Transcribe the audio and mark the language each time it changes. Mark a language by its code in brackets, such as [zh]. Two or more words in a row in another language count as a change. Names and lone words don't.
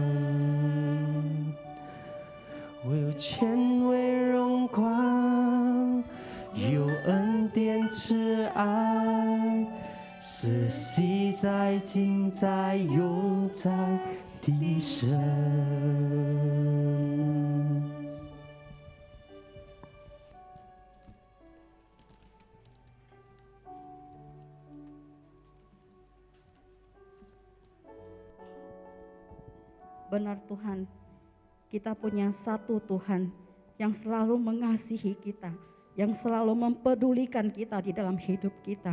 [zh] 我有权威荣光，有恩典慈爱，是昔在今在永在的神。 [id] Benar Tuhan, kita punya satu Tuhan yang selalu mengasihi kita, yang selalu mempedulikan kita di dalam hidup kita.